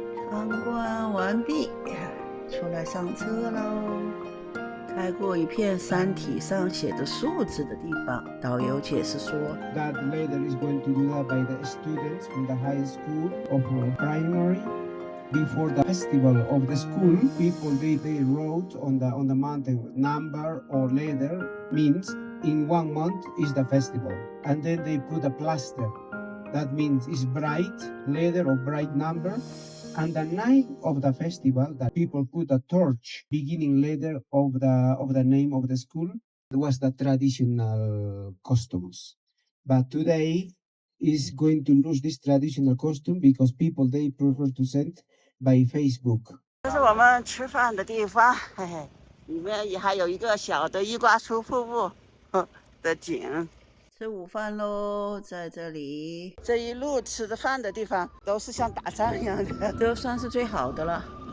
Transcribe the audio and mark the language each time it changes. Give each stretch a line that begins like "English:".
Chinese: 参观完毕，出来上车喽。开过一片山体上写着数字的地方，导游解释说
English: that later is going to do that by the students from the high school of primary. Before the festival of the school, people they wrote on the mountain number or letter means in 1 month is the festival, and then they put a plaster. That means it's bright letter or bright number. And the night of the festival, that people put a torch, beginning letter of the name of the school. It was the traditional customs. But today is going to lose this traditional costume because people they prefer to send by Facebook.
Chinese: 这是我们吃饭的地方，嘿嘿，里面也还有一个小的伊瓜苏瀑布的景。吃午饭喽，在这里，这一路吃的饭的地方都是像打仗一样的，都算是最好的了。